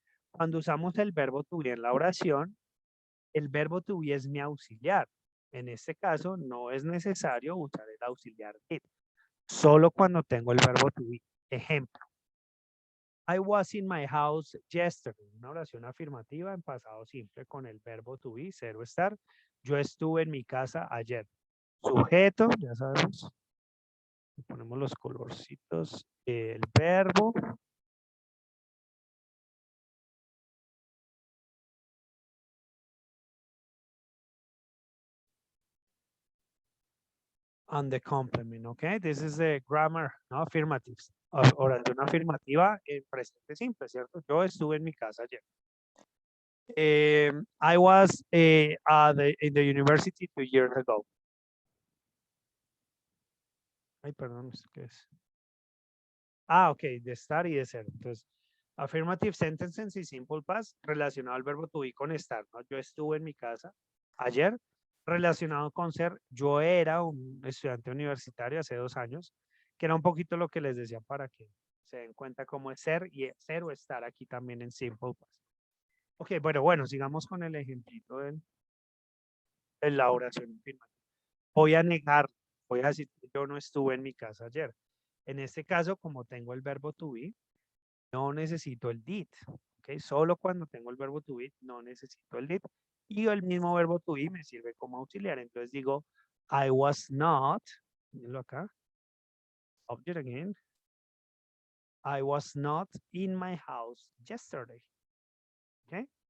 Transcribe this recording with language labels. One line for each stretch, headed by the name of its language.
Spanish: Cuando usamos el verbo to be en la oración, el verbo to be es mi auxiliar. En este caso, no es necesario usar el auxiliar did. Solo cuando tengo el verbo to be. Ejemplo.
English: I was in my house yesterday.
Spanish: Una oración afirmativa en pasado simple con el verbo to be, cero estar. Yo estuve en mi casa ayer. Sujeto, ya sabemos. Ponemos los colorcitos. El verbo.
English: And the complement, okay? This is the grammar, no affirmatives.
Spanish: Oración afirmativa en presente simple, ¿cierto? Yo estuve en mi casa ayer.
English: I was in the university 2 years ago.
Spanish: Ay, perdón, ¿qué es? Ok, de estar y de ser. Entonces,
English: affirmative sentences
Spanish: y simple past relacionado al verbo to be con estar, ¿no? Yo estuve en mi casa ayer, relacionado con ser, yo era un estudiante universitario hace 2 años, que era un poquito lo que les decía para que se den cuenta cómo es ser y ser o estar aquí también en simple past. Ok, bueno, sigamos con el ejemplito de la oración afirmativa. Voy a negar, voy a decir que yo no estuve en mi casa ayer. En este caso, como tengo el verbo to be, no necesito el did. ¿Ok? Solo cuando tengo el verbo to be, no necesito el did. Y el mismo verbo to be me sirve como auxiliar. Entonces digo,
English: I was not,
Spanish: mírenlo acá,
English: object again, I was not in my house yesterday. Okay?